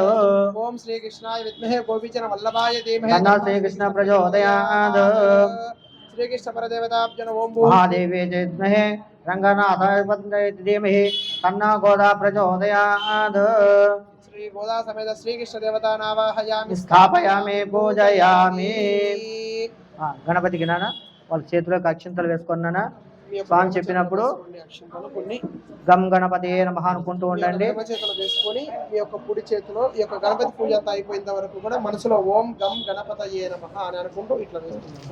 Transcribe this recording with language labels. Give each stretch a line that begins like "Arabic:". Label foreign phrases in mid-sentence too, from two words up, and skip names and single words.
Sanskrit: ओम श्री कृष्णाय विद्महे गोपीचन वल्लभाय धीमहि तन्नो श्री कृष्ण प्रचोदयात्. श्रीकृष्ण परदेवताभ्यो ओम महादेवे च विद्महे रंगनाथाय धीमहि तन्नो गोदा प्रचोदयात् श्री गोदा समेत श्रीकृष्ण देवता नावाहयामि स्थापयामि पूजयामि
Telugu: గణపతికి నాన్న వాళ్ళ చేతిలోకి అక్షింతలు వేసుకున్నానా స్వామి చెప్పినప్పుడు
Sanskrit: గం గణపతి నమః
Telugu: అనుకుంటూ ఉండండి. చేతులు వేసుకొని మీ యొక్క కుడి చేతిలో ఈ యొక్క గణపతి పూజ అంతా అయిపోయిన వరకు కూడా మనసులో
Sanskrit: ఓం గం గణపతయే నమః
Telugu: అని అనుకుంటూ ఇట్లా వేస్తున్నాం.